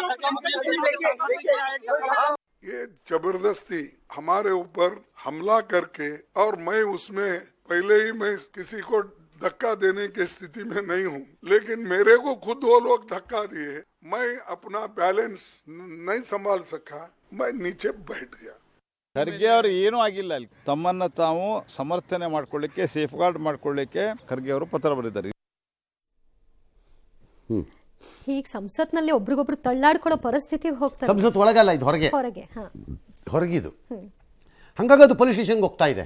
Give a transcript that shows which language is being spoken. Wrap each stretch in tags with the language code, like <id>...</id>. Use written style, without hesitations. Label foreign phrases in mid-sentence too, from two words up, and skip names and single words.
<hi>ये जबरदस्ती हमारे ऊपर हमला करके, और मैं उसमें पहले ही मैं किसी को धक्का देने की स्थिति में नहीं हूँ, लेकिन मेरे को खुद वो लोग धक्का दिए, मैं अपना बैलेंस नहीं संभाल सका, मैं नीचे बैठ गया.</hi> <kn>ಖರ್ಗೆ ಅವರು ಏನೂ ಆಗಿಲ್ಲ. ಅಲ್ಲಿ ತಮ್ಮನ್ನ ತಾವು ಸಮರ್ಥನೆ ಮಾಡ್ಕೊಳ್ಳಿಕ್ಕೆ,</kn> <en>safe guard</en> <kn>ಮಾಡ್ಕೊಳ್ಳಿಕ್ಕೆ ಖರ್ಗೆ ಅವರು ಪತ್ರ ಬರೆದಿದ್ದಾರೆ. ಈಗ ಸಂಸತ್ನಲ್ಲಿ ಒಬ್ರಿಗೊಬ್ರು ತಳ್ಳಾಡ್ಕೊಳ್ಳೋ ಪರಿಸ್ಥಿತಿಗೆ ಹೋಗ್ತಾರೆ. ಸಂಸತ್ ಒಳಗಲ್ಲ, ಇದು ಹೊರಗಿದು. ಹಂಗಾಗಿ ಅದು</kn> <en>police stationಗೆ</en> <kn>ಹೋಗ್ತಾ ಇದೆ.</kn>